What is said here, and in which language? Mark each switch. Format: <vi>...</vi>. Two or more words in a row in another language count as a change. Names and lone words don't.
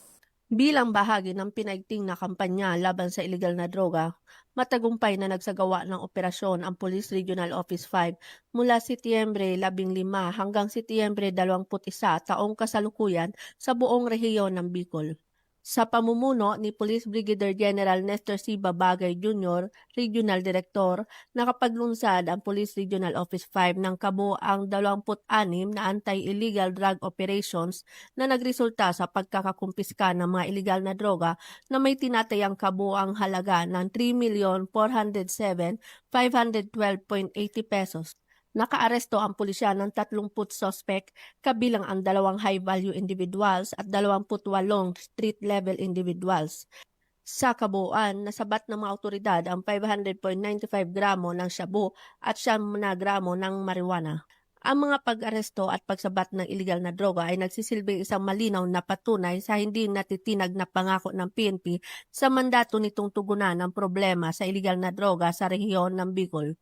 <tl>Bilang bahagi ng pinaigting na kampanya laban sa illegal na droga, matagumpay na nagsagawa ng operasyon ang Police Regional Office 5 mula Setyembre 15 hanggang Setyembre 21 taong kasalukuyan sa buong rehiyon ng Bicol. Sa pamumuno ni Police Brigadier General Nestor C. Babagay Jr., Regional Director, nakapaglunsad ang Police Regional Office 5 ng kabuoang 26 na</tl> <en>anti-illegal drug operations</en> <tl>na nagresulta sa pagkakakumpiska ng mga illegal na droga na may tinatayang kabuoang halaga ng 3,407,512.80 pesos. Nakaaresto ang pulisya ng 30 suspect, kabilang ang 2</tl> <en>high-value individuals</en> <tl>at 28</tl> <en>street-level individuals.</en> <tl>Sa kabuuan, nasabat ng mga otoridad ang 500.95 gramo ng shabu at 9 gramo ng marijuana. Ang mga pag-aresto at pagsabat ng illegal na droga ay nagsisilbing isang malinaw na patunay sa hindi natitinag na pangako ng PNP sa mandato nitong tugunan ang problema sa illegal na droga sa rehiyon ng Bicol.</tl>